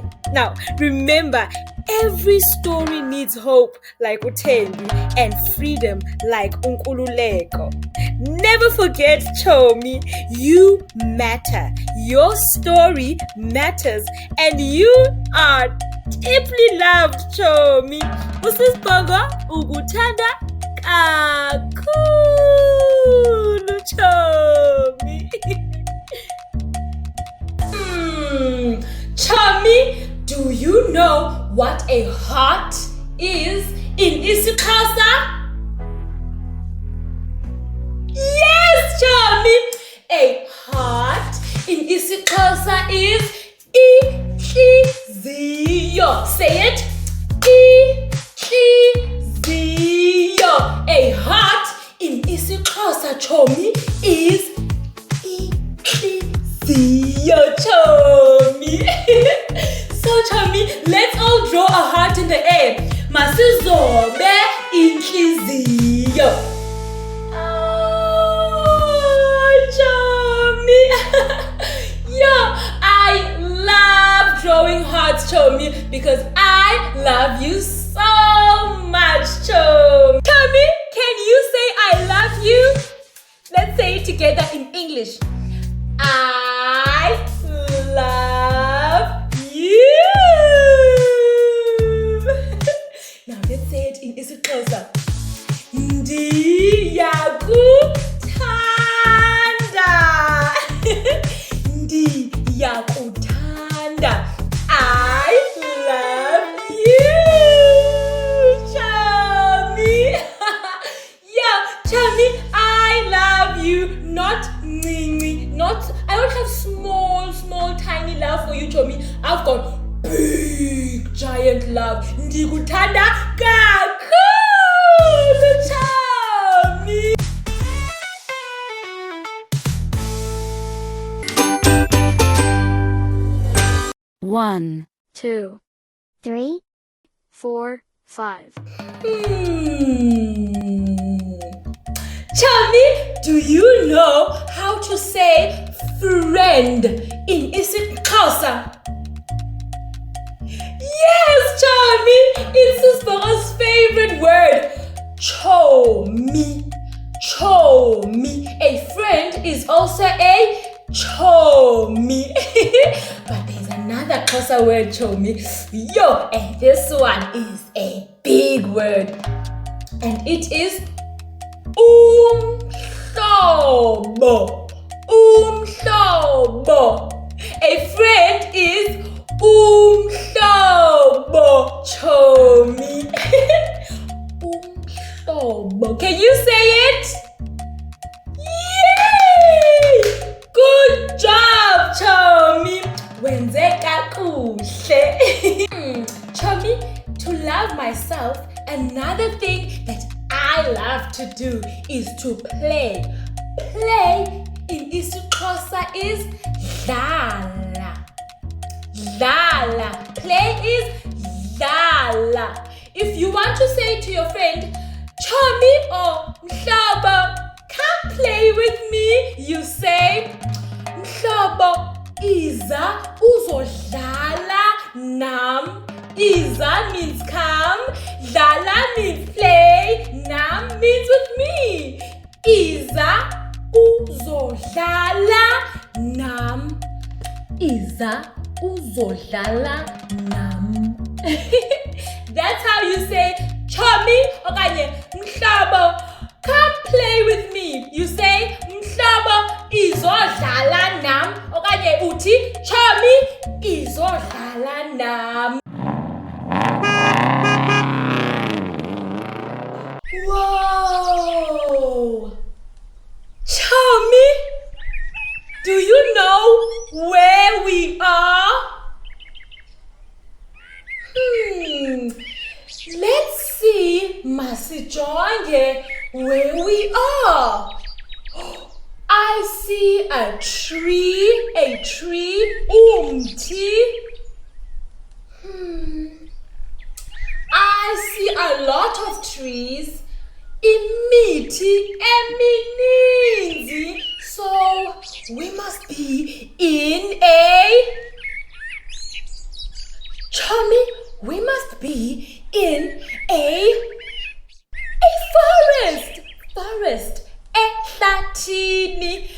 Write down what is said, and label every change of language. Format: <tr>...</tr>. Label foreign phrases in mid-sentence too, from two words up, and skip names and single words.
<en>Now, remember, every story needs hope like Utendi and freedom like Unkululeko. Never forget, Chomi, you matter. Your story matters, and you are deeply loved, Chomi.</en> <xh>Sis'Bongo ukuthanda kakhulu, Chomi.</xh> <en>Chomi, do you know what a heart is in IsiXhosa? Yes, Chomi. A heart in IsiXhosa is ihliziyo. Say it. Ihliziyo. A heart in IsiXhosa, Chomi, is ihliziyo, Chomi. So, Chomi, let's all draw a heart in the air.</en> <xh>Masizobe inhliziyo.</xh> <en>Yo, I love drawing hearts, Chomi, because I love you so much, Chomi. Chomi, can you say I love you? Let's say it together in English. I love you. Now let's say it in IsiXhosa.</en> <xh>Ndiyakuthanda. Ndiyakuthanda.</xh> <en>I love you, Chomi. Yeah, Chomi, I love you. Not Nini, not, I don't have small love.</en> <xh>Ndikuthanda kakhulu, Chomi.</xh> <en>One, 2, 3, 4, 5. Chomi, do you know how to say friend in IsiXhosa? Yes, Chomi, it's Sis'Bongo's favorite word. Chomi. Chomi. A friend is also a chomi. But there's another Xhosa word, chomi. Yo, and this one is a big word. And it is umhlobo. Umhlobo. A friend is umhlobo, chomi. Umhlobo. Can you say it? Yay! Good job, chomi.</en> <xh>Wenze kakuhle.</xh> <en>Chomi, to love myself, another thing that I love to do is to play. Play in IsiXhosa is dlala. Dlala. Play is dlala. If you want to say to your friend, Chomi or Mhlobo, come play with me, you say,</en> <xh>Mhlobo, iza uzodlala nam.</xh> <en>Iza means come, dlala means play, nam means with me.</en> <xh>Iza uzodlala nam. Iza uzodlala nam.</xh> <en>That's how you say Chomi okanye Mhlobo, come play with me. You say</en> <xh>Mhlobo izodlala nam okanye uthi Chomi izodlala nam.</xh> <en>Whoa! Chomi, do you know where we are? Let's see, masijonge, where we are. I see a tree, umthi. I see a lot of trees,</en> <xh>imithi emininzi.</xh> <en>So we must be in a Chomi, we must be in a forest. Forest. Ehlathini.</en>